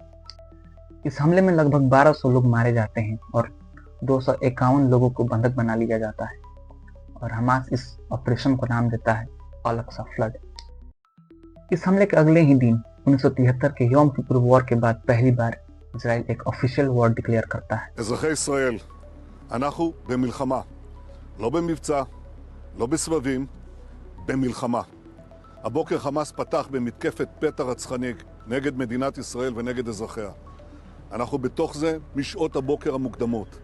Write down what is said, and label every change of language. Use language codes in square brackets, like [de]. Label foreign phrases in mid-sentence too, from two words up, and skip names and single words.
[hi] इस हमले में लगभग 1200 लोग मारे जाते हैं और 251 लोगों को बंधक बना लिया जाता है और हमास इस ऑपरेशन को नाम देता है अल-अक्सा फ्लड। इस हमले के अगले ही दिन 1973 के यom किपुर वॉर के बाद पहली बार इजराइल एक [en] official war declare [hi] करता है। [he] אזרחי ישראל, אנחנו במלחמה, לא במבצע, לא בסבבים, במלחמה. הבוקר חמאס פתח במתקפת פתע רצחני נגד מדינת ישראל ונגד אזרחיה. אנחנו בתוך זה משעות הבוקר המוקדמות.